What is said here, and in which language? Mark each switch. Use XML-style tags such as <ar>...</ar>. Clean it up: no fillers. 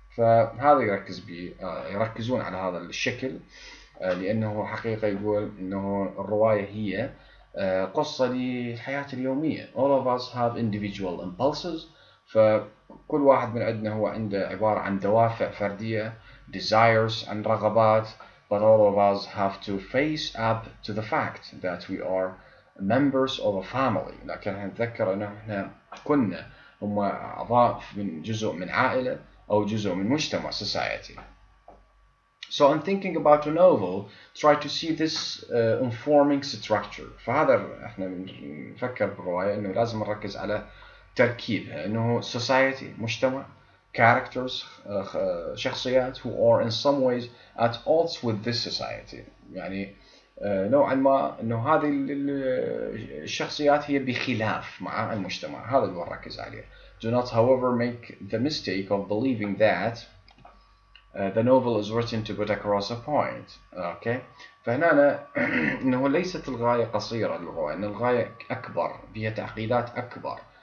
<ar>فهذا يركزون على هذا الشكل لأنه حقيقة يقول إنه الرواية هي قصة للحياة اليومية.</ar> <en>All of us have individual impulses.</en> <ar>فكل واحد من عندنا هو عنده عبارة عن دوافع فردية desires عن رغبات.</ar> <en>But all of us have to face up to the fact that we are members of a family.</en> <ar>لكن نتذكر أنه إحنا كنا هم أعضاء من جزء من عائلة أو جزء من مجتمع society.</ar> <en>So in thinking about a novel, try to see this informing structure.</en> <ar>فهذا إحنا نفكر بالرواية إنه لازم نركز على تركيبها إنه society مجتمع characters شخصيات</ar> <en>who are in some ways at odds with this society.</en> <ar>يعني نوعا ما إنه هذه الشخصيات هي بخلاف مع المجتمع. هذا اللي نركز عليه.</ar> <en>Do not however make the mistake of believing that the novel is written to put across a point. Okay.</en> <ar>فهنا إنه ليست الغاية قصيرة للرواية، إن الغاية أكبر فيها تعقيدات أكبر.</ar>